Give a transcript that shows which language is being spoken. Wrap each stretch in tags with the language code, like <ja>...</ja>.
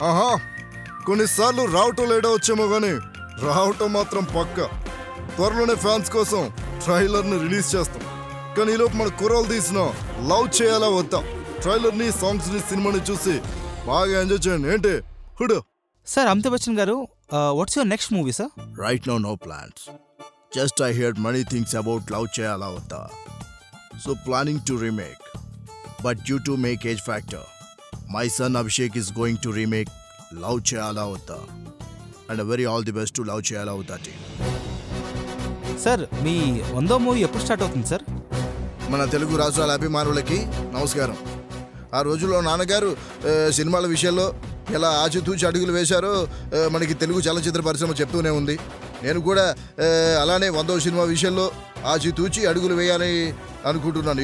<te>ఆహా, కొన్నిసార్లు రావటం లేటో వచ్చేమో కానీ రావటం మాత్రం పక్క. త్వరలోనే ఫ్యాన్స్ కోసం ట్రైలర్ని రిలీజ్ చేస్తాం. కానీ ఈలోపు మన కుర్రాలు తీసిన లవ్ చేయాలా వద్దా ట్రైలర్ని, సాంగ్స్ని, సినిమాని చూసి బాగా ఎంజాయ్ చేయండి. ఏంటి హుడు? సార్ అమితాబ్ బచ్చన్ గారు, what's your next movie sir?</te> <en>Right now, no plans. Just I heard many things about Love Cheyala Vada. So planning to remake. But due to make age factor, my son Abhishek is going to remake Love Cheyala Vada. And a very all the best to Love Cheyala Vada team.</en> <te>Sir మీ 100వ movie ఎప్పుడు start అవుతుంది sir? మన తెలుగు రాష్ట్రాల అభిమానులకి నమస్కారం. ఆ రోజుల్లో నాన్నగారు సినిమాల విషయంలో ఎలా ఆచితూచి అడుగులు వేశారో మనకి తెలుగు చలనచిత్ర పరిశ్రమ చెప్తూనే ఉంది. నేను కూడా అలానే 100వ సినిమా విషయంలో ఆచితూచి అడుగులు వేయాలని అనుకుంటున్నాను.</te>